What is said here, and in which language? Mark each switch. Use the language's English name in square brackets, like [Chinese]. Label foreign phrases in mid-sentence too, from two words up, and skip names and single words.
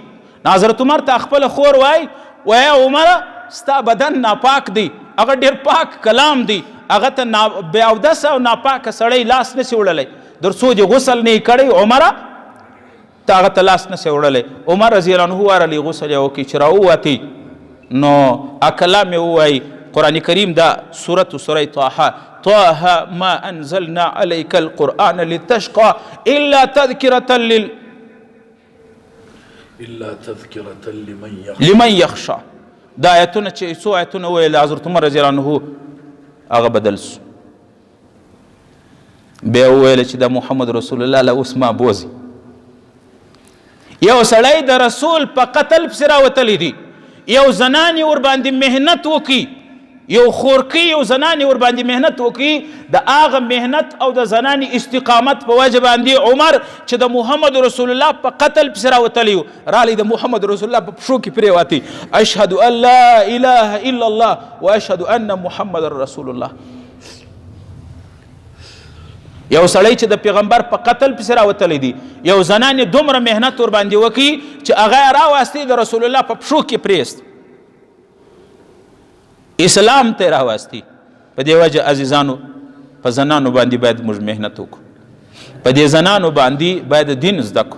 [Pashto] حضرت عمر ته خپله خور وایي عمره ستا بدن ناپاک دی، هغه ډېر پاک کلام دی، هغه ته بې اودسه او ناپاکه سړی لاس نسي وړلی، در څو دې غسل نه یې کړی عمره ته هغه ته لاس نسي وړلی. عمر [Arabic] رضی الله عنه [Pashto] ورغلی غسل یې وکړي، چې راووتې نو کلام یې ووایي. قرآن کریم دا سوره طه [Arabic] ما انزلنا عليك القرآن لتشقى الا تذكرة لمن يخشى. [Pashto] دا آیتونه چې څو آیتونه ویل حضرت عمر [Arabic] رضی الله عنه [Pashto] هغه بدل سو. بیا وویل چې دا محمد رسول الله له اوس ما بوزي. یو سړی د رسول په قتل پسې راوتلی دی، یو زنانې ورباندې محنت وکړي، یو خورکي یو زنانې ورباندې محنت وکړي، د هغه محنت او د زنانې استقامت په وجه باندې عمر چې د محمد رسول الله په قتل پسې راوتلی و، رالی د محمد رسول الله په پښو کې پرېوتې، [Arabic] اشهد ان لا اله الا الله و اشهد ان محمد رسول الله. [Pashto] یو سړی چې د پیغمبر په قتل پسې راوتلی دی، یو زنانې دومره محنت ورباندې وکړي چې هغه یې راوستې د رسول الله په پښو کې پرېست، اسلام ته راوستي. په دې وجه عزیزانو په زنانو باندې باید موږ محنت وکړو، په دې زنانو باندې باید دین زده کړو.